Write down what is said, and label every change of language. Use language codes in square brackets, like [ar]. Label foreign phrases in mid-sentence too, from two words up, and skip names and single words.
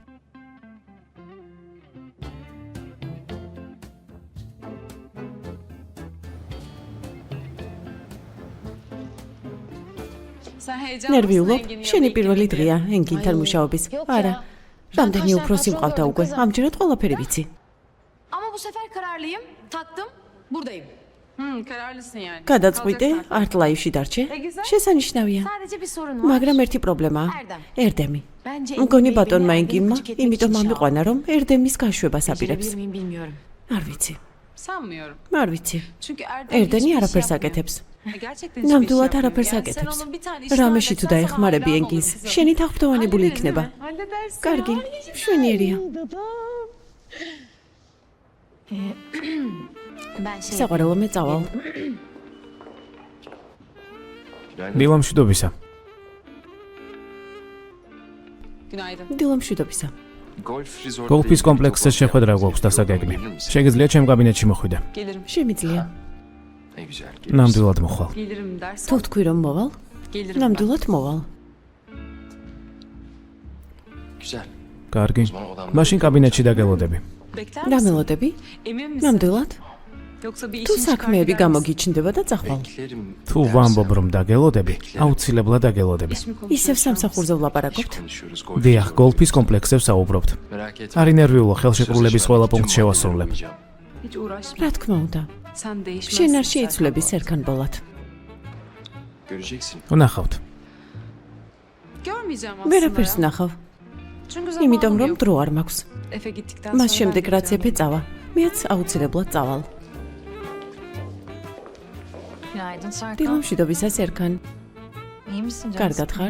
[ka] ნერვიულობ? შენი პირველი დღეა ენგინთან მუშაობის. არა. რამდენი უფროსი მყავდა უკვე. ამჯერად ყველაფერი ვიცი. [tr] Ama bu sefer kararlıyım. Taktım. Buradayım. Kararlısın yani. [ka] გადაწყვიტე, არტ ლაივში დარჩე. შესანიშნავია. [tr] Sadece bir sorun var. [ka] მაგრამ ერთი პრობლემაა. ერდემი. [tr] Bence [ka] მგონი ბატონმა ენგინმა, იმიტომ ამიყვანა, რომ ერდემის გაშვებას აპირებს. [tr] Becerebilir miyim bilmiyorum. [ka] არ vicი. [tr] Sanmıyorum. [ka] არ ვიცი. [tr] Çünkü [ka] ერდენი არაფერს აკეთებს. [tr] Gerçekten [ka] ნამდვილად არაფერს აკეთებს. რამეში თუ დაეხმარები ენგინს, შენი თაღფრთოვანებული იქნება. კარგი, მშვენიერია. [tr] Ben şey [ka] საყვარელო მე წავალ. დილა მშვიდობისა. [tr] Günaydın. [ka] დილა მშვიდობისა. გოლფის კომპლექსზე შეხვედრა გვაქვს დასაგეგმი. შეგიძლია ჩემ კაბინეტში მოხვიდე. [tr] Gelirim. [ka] შემიძლია. ნამდვილად მოხვალ. [tr] Gelirim dersen. [ka] თუ თქვი რომ მოვალ, [tr] Gelirim. [ka] ნამდვილად მოვალ. [tr] Güzel. [ka] კარგი. მაშინ კაბინეტში დაგელოდები. [tr] Bekler [ka] რა [tr] misin? [ka] მელოდები? [tr] Emin misin? [ka] ნამდვილად? [tr] Yoksa bir [ka] თუ [tr] işin çıkar [ka] საქმეები [tr] gider misin? [ka] გამოგიჩნდება და წახვალ. თუ ვამბობ რომ დაგელოდები, აუცილებლად დაგელოდები. [tr] İsmi [ka] ისევ [tr] konuşuyoruz. [ka] სამსახურზე ვლაპარაკობთ. დიახ, გოლფის კომპლექსებს საუბრობთ. არი ნერვიულო ხელშეკრულების ყველა პუნქტს შევასრულებ. [tr] Hiç uğraşma. [ka] რა თქმა უნდა, [tr] Sen değişmezsin. [ka] შენ არ Serkan შეიცვლები Polat. სერქან ბოლად. ვნახავთ. [tr] Görmeyeceğim aslında [ka] ვერაფერს [tr] ya. [ka] ნახავ, [tr] Çünkü [ka] იმიტომ [tr] zamanım [ka] რომ [tr] yok. [ka] დრო არ მაქვს. [tr] Efe gittikten [ka] მას [tr] sonra [ka] შემდეგ [tr] ben [ka] რაც [tr] gideceğim. [ka] ეფე წავა, მეც აუცილებლად წავალ. [tr] Günaydın Serkan. [ka] დილამშვიდობისას სერქან, [tr] İyi misin canım? [ka] კარგად ხარ?